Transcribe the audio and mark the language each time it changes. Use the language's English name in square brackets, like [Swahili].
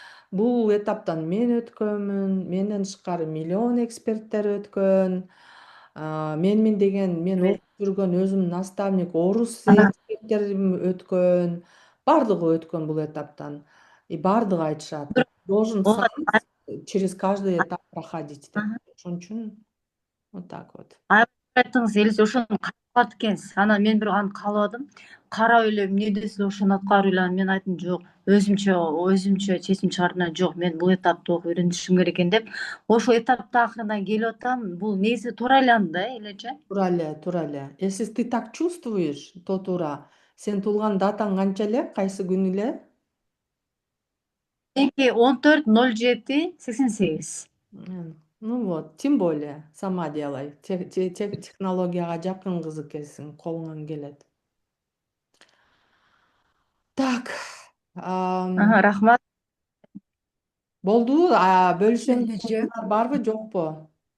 [Kyrgyz] Бул этаптан мен өткөнмүн, менден тышкары миллион эксперттер өткөн. Мен окуп жүргөн өзүм наставник, орус эксперттерим өткөн. Бардыгы өткөн бул этаптан. И бардыгы айтышат. [Russian] Должен сам через каждый этап проходить деп. [Kyrgyz] Ошон үчүн [Russian] вот так вот. [Kyrgyz] Айттыңыз, эле ошону каалап экенсиз. Анан мен бирок аны каалабадым. Карап эле эмне десе ошону аткарып эле, мен айттым, жок, өзүмчө чечим чыгардым, жок, мен бул этапты окуп үйрөнүшүм керек экен деп. Ошол этаптын акырына келип атам. Бул негизи туура эле анда, элеже? Туура эле. [Russian] Если ты так чувствуешь, то туура. [Kyrgyz] Сен туулган датаң канча эле? Кайсы күн эле? 14.07.88. [Russian] Ну вот, тем более, сама делай. [Kyrgyz] Технологияга жакын кыз экенсиң, колуңан келет. [Russian] Так. [Kyrgyz] Рахмат. Болду, бөлүшөңүздөр барбы, жокпу?